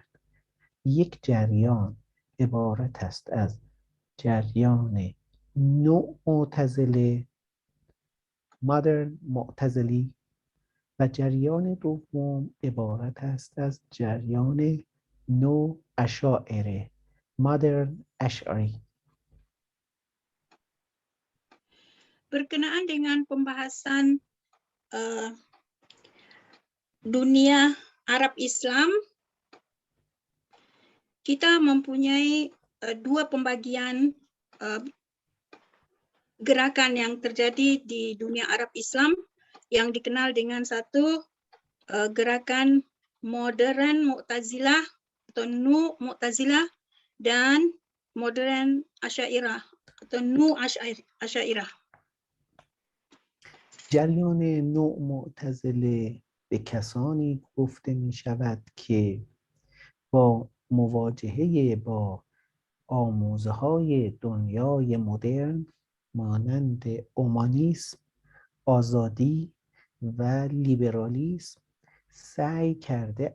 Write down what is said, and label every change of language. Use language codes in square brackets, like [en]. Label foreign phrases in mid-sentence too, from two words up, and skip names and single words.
[fa] یک جریان عبارت است از جریان نوع معتزله modern معتزلی و جریان دوم عبارت است از جریان نو اشاعره modern اشعری. [id] Berkenaan dengan pembahasan dunia Arab Islam, kita mempunyai dua pembagian gerakan yang terjadi di dunia Arab Islam yang dikenal dengan satu gerakan modern Mu'tazilah atau Nu Mu'tazilah dan modern Asy'ariyah atau Nu Asy'ariyah. [fa] جریان نوع معتزله به کسانی گفته می شود که با مواجهه با آموزه های دنیای مدرن مانند اومانیسم، آزادی و لیبرالیسم سعی کرده